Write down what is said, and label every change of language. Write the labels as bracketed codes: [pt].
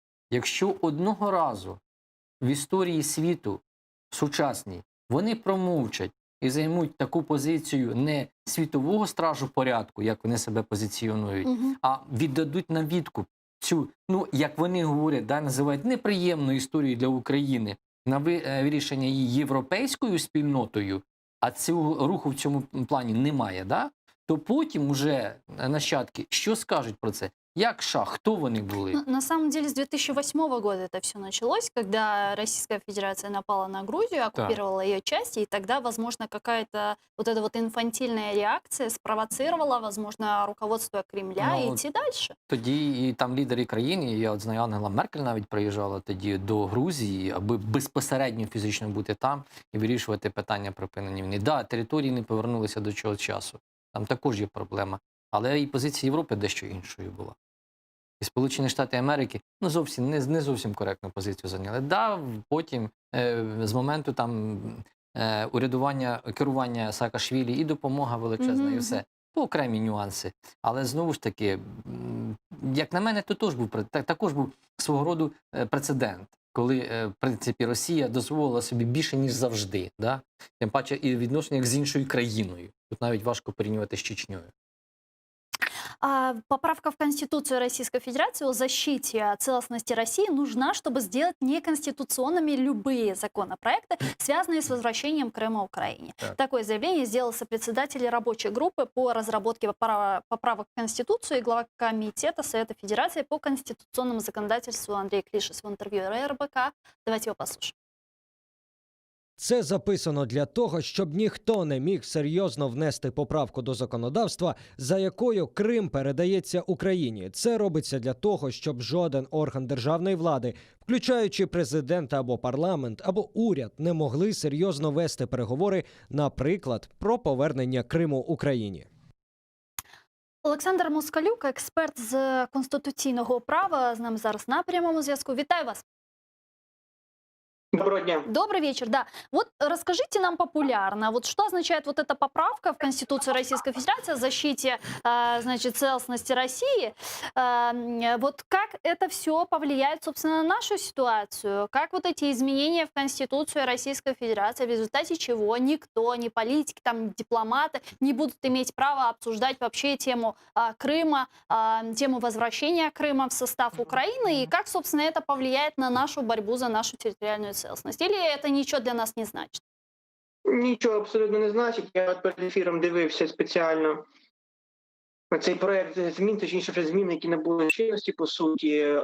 [uk] Якщо одного разу в історії світу сучасній вони промовчать і займуть таку позицію не світового стражу порядку, як вони себе позиціонують, а віддадуть на відкуп цю, ну, як вони говорять, да, називають неприємну історію для України на вирішення її європейською спільнотою, а цього руху в цьому плані немає, да? То потім уже нащадки що скажуть про це? Як США? [ru] Кто вони были? Ну, на самом деле с 2008 года это все началось, когда Российская Федерация напала на Грузию, оккупировала ее части, и тогда, возможно, какая-то вот эта вот инфантильная реакция спровоцировала, возможно, руководство Кремля идти дальше. [uk] Тоді і там лідери країн, і я от знаю, Ангела Меркель навіть приїжджала тоді до Грузії, аби безпосередньо фізично бути там і вирішувати питання припинення війни. Да, території не повернулися до цього часу. Там також є проблема. Але і позиція Європи дещо іншою була. І Сполучені Штати Америки зовсім не зовсім коректну позицію зайняли. Да, потім з моменту там урядування, керування Саакашвілі і допомога величезна, і все. По окремі нюанси. Але знову ж таки, як на мене, то також був свого роду прецедент, коли, в принципі, Росія дозволила собі більше, ніж завжди. Да? Тим паче і відношення з іншою країною. Тут навіть важко порівнювати з Чечнею. [ru] Поправка в Конституцию Российской Федерации о защите целостности России нужна, чтобы сделать неконституционными любые законопроекты, связанные с возвращением Крыма Украине. Такое заявление сделал сопредседатель рабочей группы по разработке поправок в Конституцию и глава Комитета Совета Федерации по конституционному законодательству Андрей Клишес в интервью РБК. Давайте его послушаем. [uk] Це записано для того, щоб ніхто не міг серйозно внести поправку до законодавства, за якою Крим передається Україні. Це робиться для того, щоб жоден орган державної влади, включаючи президента або парламент, або уряд, не могли серйозно вести переговори, наприклад, про повернення Криму Україні. Олександр Москалюк, експерт з конституційного права, з нами зараз на прямому зв'язку. Вітаю вас. Доброго дня. [ru] Добрый вечер, да. Вот расскажите нам популярно, вот что означает вот эта поправка в Конституцию Российской Федерации о защите, значит, целостности России. Вот как это все повлияет, собственно, на нашу ситуацию? Как вот эти изменения в Конституцию Российской Федерации, в результате чего никто, ни политики, там, дипломаты не будут иметь права обсуждать вообще тему Крыма, тему возвращения Крыма в состав Украины, и как, собственно, это повлияет на нашу борьбу за нашу территориальную целостность? Или это ничего для нас не значит? [uk] Нічого абсолютно не значить. Я перед ефіром дивився спеціально цей проект змін, точніше вже змін, які набули чинності, по суті.